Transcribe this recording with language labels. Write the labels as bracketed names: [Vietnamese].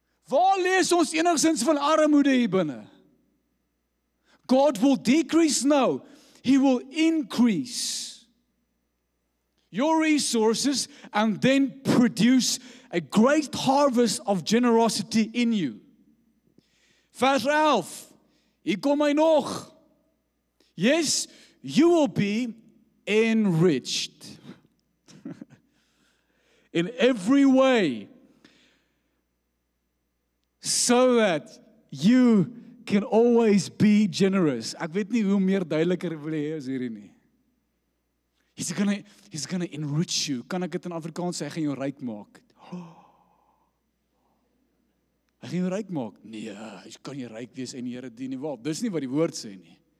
[Afrikaans] Waar lees ons enigsins van armoede hier binne? [English] God will decrease? No, He will increase your resources and then produce a great harvest of generosity in you. [Afrikaans] Vers 11, hier kom hy nog. [English] Yes, you will be enriched in every way so that you can always be generous. [Afrikaans] Ek weet nie hoe meer duideliker wil hê as hierdie nie. [English] He's gonna enrich you. [Afrikaans] Kan ek dit in Afrikaans sê? Hy gaan jou ryk maak. Hy gaan jou ryk maak. Nee, jy kan nie ryk wees en die Here dien nie. Wel, dis nie wat die woord sê nie.